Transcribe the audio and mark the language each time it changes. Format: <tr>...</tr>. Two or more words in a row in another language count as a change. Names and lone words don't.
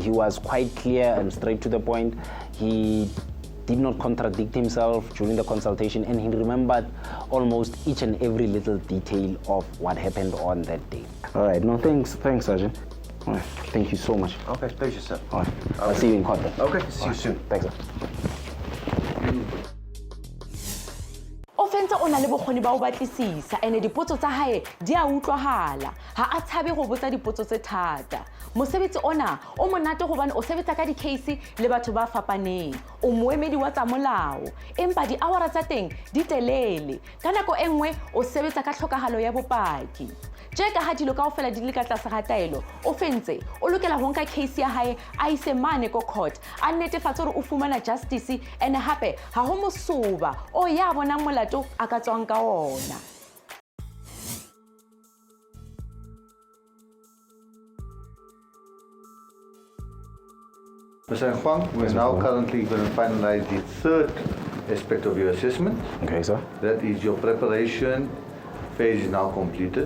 <en>He was quite clear and straight to the point. He did not contradict himself during the consultation, and he remembered almost each and every little detail of what happened on that day. All right, no, thanks, Sergeant. All right, thank you so much. Okay, pleasure, sir. All right, I'll see you in court then. Okay, see you soon. Thanks, sir.</en> <st>Offense o na le bokgoni ba ho batlisisa ene dipotso tsa hae di a utlwahala ha a tshabe go botsa dipotso tse thata mosebetsi ona o monate gobane o sebetsa ka di-case le batho ba fapaneng o moemedi wa tsa molao empa di-hour tsa teng di telele ka nako e nngwe o sebetsa ka tlhokagalo ya bopaki je ka ha dilo kaofela di le ka tlase ga taelo o fentse o lokela ho nka case ya hae a ise mane ko court a netefatsa hore o fumana justice ene hape ha ho mosoba o ya bona molato a ka tswang ka ona.</st> <en>Mr. Nkgwang, we're now currently going to finalize the third aspect of your assessment. Okay, sir. That is your preparation phase is now completed.</en>